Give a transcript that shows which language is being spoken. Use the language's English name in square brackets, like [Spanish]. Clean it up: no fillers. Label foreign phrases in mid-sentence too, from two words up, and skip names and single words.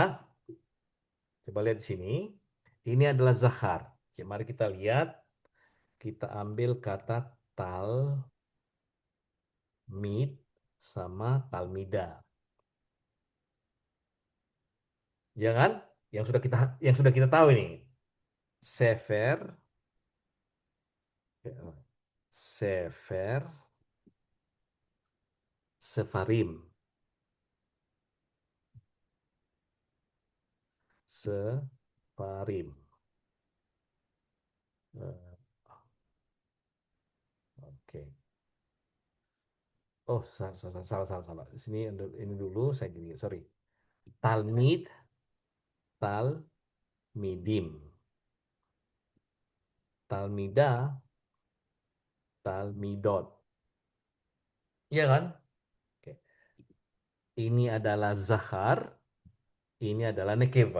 [Indonesian] Coba lihat di sini. Ini adalah zahar. Oke, mari kita lihat. Kita ambil kata talmid sama talmida. Ya kan? Yang sudah kita tahu ini. [Hebrew] ספר, ספר, ספרים, ספרים. [Indonesian] Eh, Oke. Oh, salah, salah, salah, salah, salah. Di sini ini dulu saya gini, sorry. [Hebrew] תלמיד, תלמידים. תלמידה, תלמידות. [Indonesian] Iya kan? Oke. Ini adalah zahar, ini adalah nekeva.